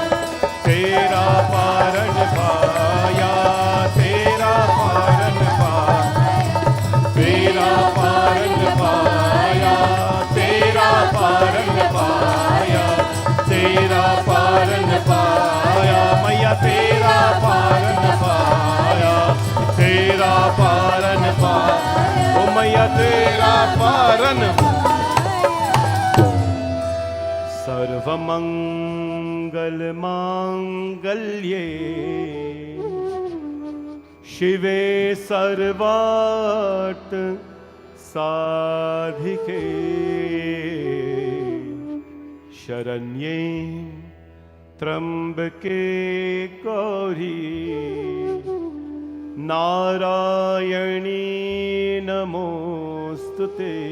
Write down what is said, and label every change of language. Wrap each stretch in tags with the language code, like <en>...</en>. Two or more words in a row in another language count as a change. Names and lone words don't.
<hi>तेरा पारण पाया, तेरा पारण पाया, तेरा पारण पाया, तेरा पारण पाया, तेरा पारण पाया, मैया तेरा पारण पाया, तेरा पारण पाया, ओ मैया तेरा पारण।</hi> <sa>सर्वमंगल मांगल्ये शिवे सर्वार्थ साधिके, शरण्ये त्र्यंबके गौरी, नारायणी नमोस्तुते,</sa>